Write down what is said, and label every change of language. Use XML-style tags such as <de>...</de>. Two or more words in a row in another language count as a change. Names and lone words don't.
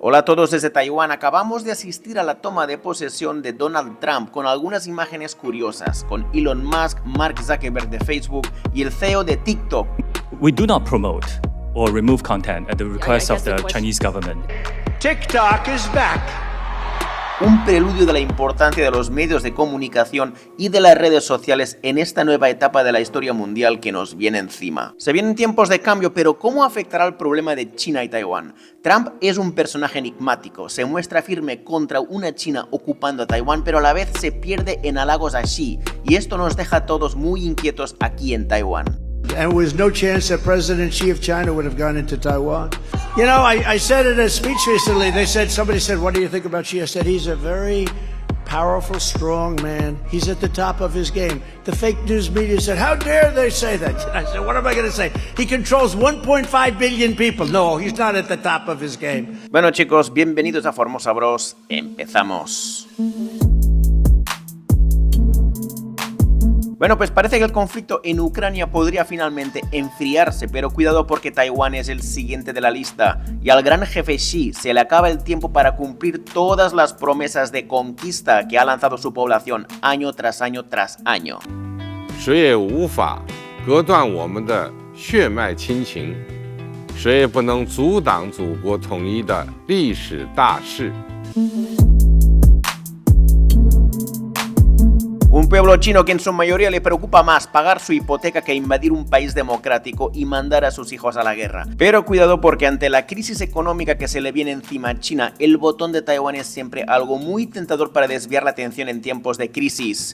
<es>Hola a todos desde Taiwán. Acabamos de asistir a la toma de posesión de Donald Trump con algunas imágenes curiosas, con Elon Musk, Mark Zuckerberg de Facebook y el CEO de TikTok.</es> <en>We do not promote or remove content at the request of the Chinese government. TikTok is back.</en> <es>Un preludio de la importancia de los medios de comunicación y de las redes sociales en esta nueva etapa de la historia mundial que nos viene encima. Se vienen tiempos de cambio, pero ¿cómo afectará el problema de China y Taiwán? Trump es un personaje enigmático, se muestra firme contra una China ocupando a Taiwán, pero a la vez se pierde en halagos a Xi, y esto nos deja a todos muy inquietos aquí en Taiwán.</es> <en>And there was no chance that President Xi of China would have gone into Taiwan. You know, I said in a speech recently, somebody said, what do you think about Xi? I said, he's a very powerful, strong man. He's at the top of his game. The fake news media said, how dare they say that? And I said, what am I going to say? He controls 1.5 billion people. No, he's not at the top of his game.</en> <es>Bueno chicos, bienvenidos a Formosa Bros. Empezamos. Bueno, pues parece que el conflicto en Ucrania podría finalmente enfriarse, pero cuidado porque Taiwán es el siguiente de la lista y al gran jefe Xi se le acaba el tiempo para cumplir todas las promesas de conquista que ha lanzado su población año tras año tras año.</es> <zh>谁也无法隔断我们的血脉亲情，谁也不能阻挡祖国统一的历史大势。</zh> <es>Un pueblo chino que en su mayoría le preocupa más pagar su hipoteca que invadir un país democrático y mandar a sus hijos a la guerra. Pero cuidado porque ante la crisis económica que se le viene encima a China, el botón de Taiwán es siempre algo muy tentador para desviar la atención en tiempos de crisis.</es>